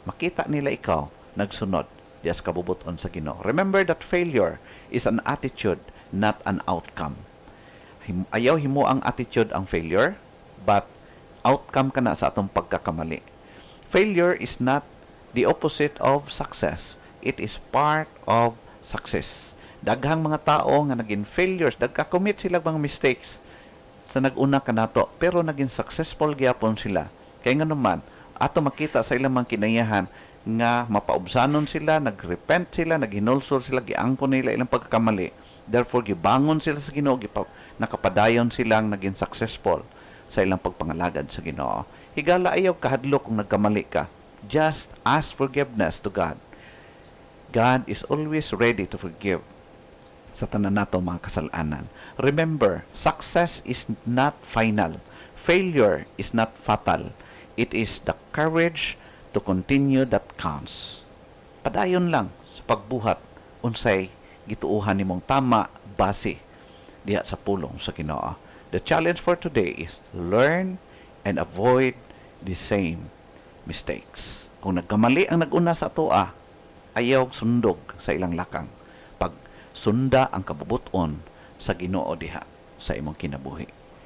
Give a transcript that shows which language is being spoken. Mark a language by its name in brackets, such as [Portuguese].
[Cebuano] Makita nila ikaw nagsunod diha sa kabubuton sa Ginoo. [English] Remember that failure is an attitude, not an outcome. [Cebuano] Ayaw himo ang attitude ang failure, but outcome kana sa atong pagkakamali. [English] Failure is not the opposite of success. It is part of success. [Cebuano] Daghang mga tao nga naging failures, nagka-commit sila mga mistakes sa nag-una kanato, pero naging successful gyapon sila. Kaya nga naman, ato makita sa ilang mga kinayahan nga mapaubsanon sila, nagrepent sila, naghinulsol sila, giangkon nila ilang pagkakamali. Therefore, gibangon sila sa Ginoo, nakapadayon silang naging successful sa ilang pagpangalagad sa Ginoo. Higala ayaw kahadlok kung nagkamali ka. [English] Just ask forgiveness to God. God is always ready to forgive [Cebuano] sa tanan nato mga kasalanan. [English] Remember, success is not final. Failure is not fatal. It is the courage to continue that counts. [Cebuano] Padayon lang sa pagbuhat unsay gituuhan nimong tama base diha sa pulong sa Ginoo. [English] The challenge for today is learn and avoid the same mistakes. [Cebuano] Kung nagkamali ang nag-una sa atoa, ayaw sundog sa ilang lakang. Pag sunda ang kabubuton sa Ginoo diha sa imong kinabuhi.